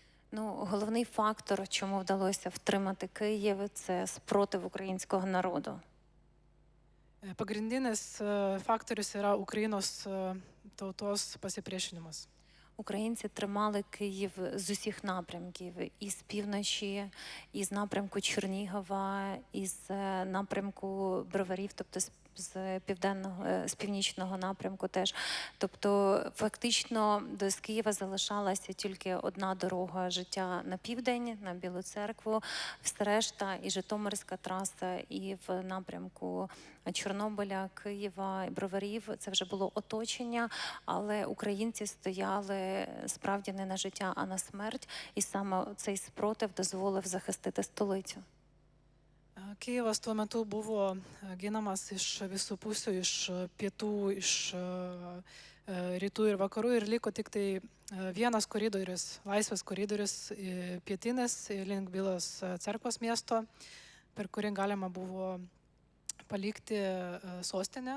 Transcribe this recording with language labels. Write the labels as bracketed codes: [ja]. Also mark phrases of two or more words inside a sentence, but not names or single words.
[uk] Головний фактор, чому вдалося втримати Київ, це спротив українського народу. [lt] Pagrindinis faktorius yra Ukrainos tautos pasipriešinimas. [uk] Українці тримали Київ з усіх напрямків, і з півночі, і з напрямку Чернігова, і з напрямку Броварів, тобто з північного напрямку теж. Тобто фактично з Києва залишалася тільки одна дорога життя на південь, на Білу Церкву, все решта і Житомирська траса, і в напрямку Чорнобиля, Києва, Броварів. Це вже було оточення, але українці стояли справді не на життя, а на смерть. І саме цей спротив дозволив захистити столицю. [lt] Kijevas tuo metu buvo ginamas iš visų pusių, iš pietų, iš rytų ir vakarų ir liko tik tai vienas koridorius, laisvas koridorius pietinis link Bilos cerkvos miesto, per kurį galima buvo palikti sostinę.